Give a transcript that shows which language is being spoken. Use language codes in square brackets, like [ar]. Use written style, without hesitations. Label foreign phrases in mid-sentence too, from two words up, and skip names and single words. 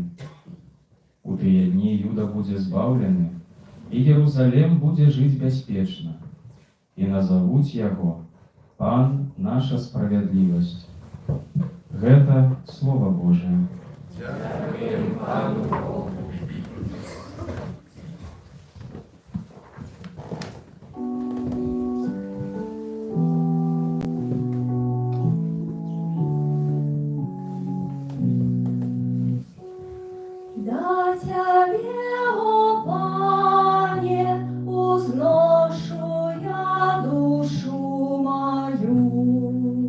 [be] У тыя дні Юда будзе збаўлены, і Єрусалем будзе жыць бяспечна, і назавуць яго Пан наша справядлівасць. Гэта Слова Божие. Дякуем Пану Богу. Да Тебе, о Пане, узношу я душу мою.